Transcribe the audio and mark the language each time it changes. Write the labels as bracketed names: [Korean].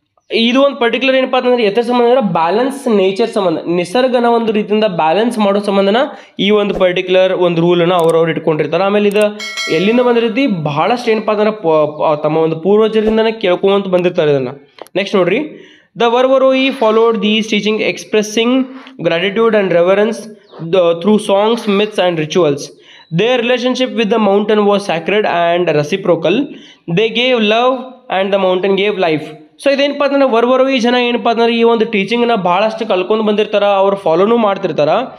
[Kannada] ಇದು ಒಂದು ಪರ್ಟಿಕ್ಯುಲರ್ ಏನಪ್ಪ ಅಂತಂದ್ರೆ ಎತ್ತರ ಸಂಬಂಧ ಅಂದ್ರೆ ಬ್ಯಾಲೆನ್ಸ್ ನೇಚರ್ ಸಂಬಂಧ, ನಿಸರ್ಗನ ಒಂದು ರೀತಿಯಿಂದ ಬ್ಯಾಲೆನ್ಸ್ ಮಾಡೋ ಸಂಬಂಧನ ಈ ಒಂದು ಪರ್ಟಿಕ್ಯುಲರ್ ಒಂದು ರೂಲನ್ನು ಅವ್ರವ್ರು ಇಟ್ಕೊಂಡಿರ್ತಾರೆ. ಆಮೇಲೆ ಇದು ಎಲ್ಲಿಂದ ಬಂದಿರ್ತಿ, ಬಹಳಷ್ಟು ಏನಪ್ಪ ಅಂದ್ರೆ ತಮ್ಮ ಒಂದು ಪೂರ್ವಜರಿಂದನೇ ಕೇಳ್ಕೊಂತ ಬಂದಿರ್ತಾರೆ ಇದನ್ನು. ನೆಕ್ಸ್ಟ್ ನೋಡ್ರಿ, [English] The ವರ್ವರೋಯಿ followed these teaching, expressing gratitude and reverence through songs, myths, and rituals. Their relationship with the mountain was sacred and reciprocal. They gave love and the mountain gave life. [Kannada] So ಇದೇನಪ್ಪ ಅಂತಂದ್ರೆ ವರ್ವರು ಈ ಜನ ಏನಪ್ಪ ಅಂತಂದ್ರೆ ಈ ಒಂದು ಟೀಚಿಂಗ್ನ ಭಾಳಷ್ಟು ಕಲ್ಕೊಂಡು ಬಂದಿರ್ತಾರ, ಅವ್ರು ಫಾಲೋನು ಮಾಡ್ತಿರ್ತಾರ.